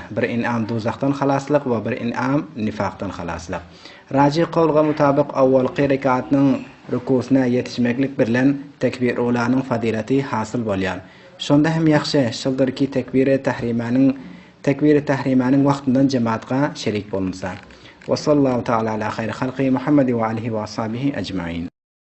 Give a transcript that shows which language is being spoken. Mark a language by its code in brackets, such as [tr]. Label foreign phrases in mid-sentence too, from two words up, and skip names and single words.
[tk] Bir inam dozaqdan halaslyk we bir inam nifaqdan halaslyk." Raji qowlga mutabyk awwalky rekatnyň rukusuna yetişmeklik bilen tekbir ulanyň fadilati hasyl bolýar. Şonda hem ýaxşy şoldur ki tekbir-i tahrimanyň wagtyndan cemaatga şerik bolunsa. [ar] وصلى الله تعالى على خير خلقه محمد وآله وأصحابه أجمعين.